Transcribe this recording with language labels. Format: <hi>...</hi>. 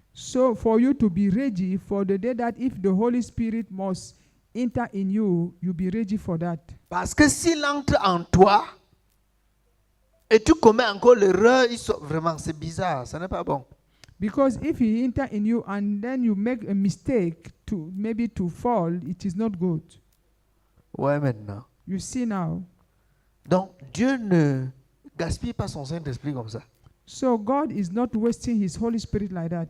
<en>so for you to be ready for the day that if the Holy Spirit must enter in you, you be ready for that.</en> <fr>Parce que s'il entre en toi et tu commets encore l'erreur, vraiment, c'est bizarre, ça n'est pas bon.</fr> <en>Because if he enter in you and then you make a mistake to fall, it is not good.</en> <fr>Ouais, maintenant.</fr> <en>You see now.</en> <fr>Donc, Dieu ne gaspille pas son Saint-Esprit comme ça.</fr> <en>So God is not wasting his Holy Spirit like that.</en>